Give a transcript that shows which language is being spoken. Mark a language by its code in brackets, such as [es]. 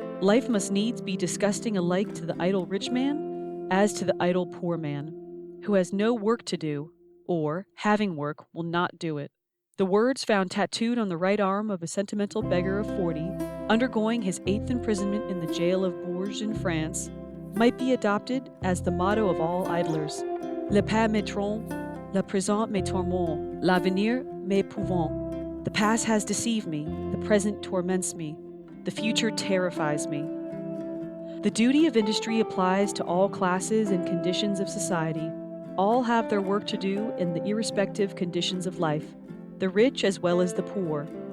[en] Life must needs be disgusting alike to the idle rich man as to the idle poor man, who has no work to do, or, having work, will not do it. The words found tattooed on the right arm of a sentimental beggar of 40, undergoing his 8th imprisonment in the jail of Bourges in France, might be adopted as the motto of all idlers. [fr] Le pas me trompe, le présent me tourmente, l'avenir m'épouvante. [en] The past has deceived me, the present torments me, the future terrifies me. The duty of industry applies to all classes and conditions of society. All have their work to do in the irrespective conditions of life, the rich as well as the poor.